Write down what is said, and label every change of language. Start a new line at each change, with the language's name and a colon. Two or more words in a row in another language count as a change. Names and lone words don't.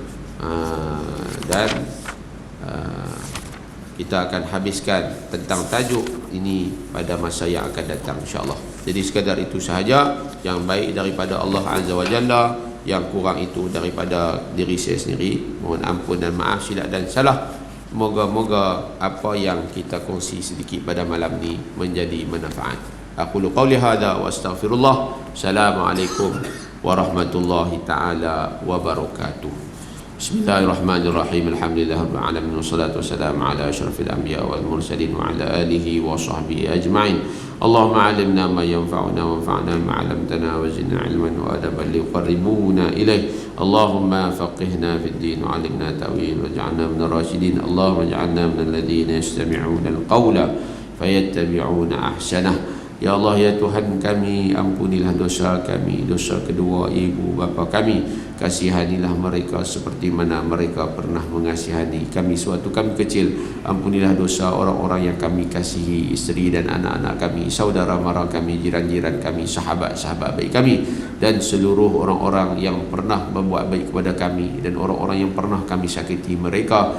Malay: Dan kita akan habiskan tentang tajuk ini pada masa yang akan datang, insyaAllah. Jadi sekadar itu sahaja, yang baik daripada Allah
Arabic: عز وجل,
Malay: yang kurang itu daripada diri saya sendiri. Mohon ampun dan maaf silap dan salah. Moga-moga apa yang kita kongsi sedikit pada malam ni menjadi manfaat.
Arabic: أقول قولي هذا وأستغفر الله. السلام عليكم ورحمة الله تعالى وبركاته. بسم الله الرحمن الرحيم. الحمد لله رب العالمين والصلاة والسلام على أشرف الأنبياء والمرسلين وعلى آله وصحبه أجمعين. اللهم علمنا ما ينفعنا وانفعنا ما علمتنا وزدنا علما وأدبا ليقربنا إليه. اللهم فقهنا في الدين وعلمنا التأويل واجعلنا من الراشدين. اللهم اجعلنا من الذين يستمعون القول فيتبعون أحسنه.
Malay: Ya Allah, ya Tuhan kami, ampunilah dosa kami, dosa kedua ibu bapa kami. Kasihanilah mereka seperti mana mereka pernah mengasihani kami sewaktu kami kecil. Ampunilah dosa orang-orang yang kami kasihi, isteri dan anak-anak kami, saudara mara kami, jiran-jiran kami, sahabat-sahabat baik kami, dan seluruh orang-orang yang pernah membuat baik kepada kami dan orang-orang yang pernah kami sakiti mereka.